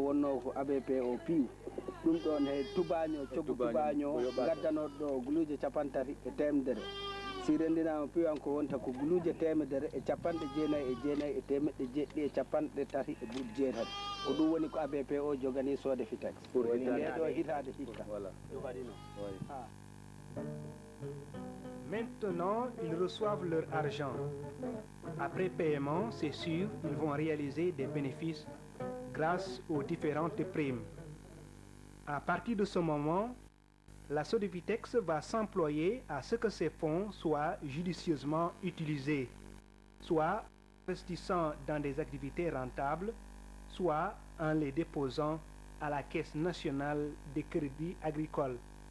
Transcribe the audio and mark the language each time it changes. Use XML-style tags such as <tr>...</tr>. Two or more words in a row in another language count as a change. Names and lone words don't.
<ff>wonno ko ABP o piiw ɗum ɗon he tubaño coggu tubaño gaddanoɗo ɗo guluuje 30 si renndinama piiwan ko wonta ko guluuje 100 e 99 e temeɗɗe jeɗɗi e 30 e ɓuuɗ jeetati ko ɗum woni ko ABP o jogani Sodefitex ndeɗo hitade hikka.</ff> <fr>Maintenant, ils reçoivent leur argent. Après paiement, c'est sûr, ils vont réaliser des bénéfices grâce aux différentes primes. À partir de ce moment, la Sodefitex va s'employer à ce que ces fonds soient judicieusement utilisés, soit investissant dans des activités rentables, soit en les déposant à la Caisse nationale des crédits agricoles.</fr>